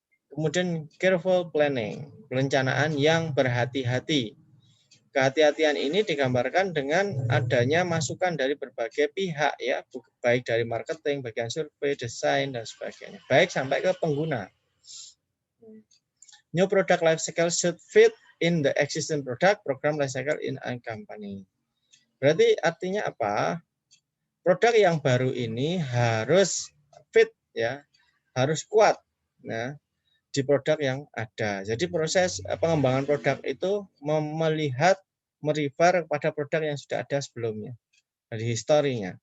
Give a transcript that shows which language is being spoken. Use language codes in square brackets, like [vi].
[id] Kemudian careful planning, perencanaan yang berhati-hati. Kehati-hatian ini digambarkan dengan adanya masukan dari berbagai pihak, ya, baik dari marketing, bagian survei, desain dan sebagainya, baik sampai ke pengguna. [en] New product life cycle should fit in the existing product program life cycle in a company. [id] Berarti artinya apa? Produk yang baru ini harus fit, ya, harus kuat, nah, di produk yang ada. Jadi proses pengembangan produk itu melihat, merefer kepada produk yang sudah ada sebelumnya, dari historinya.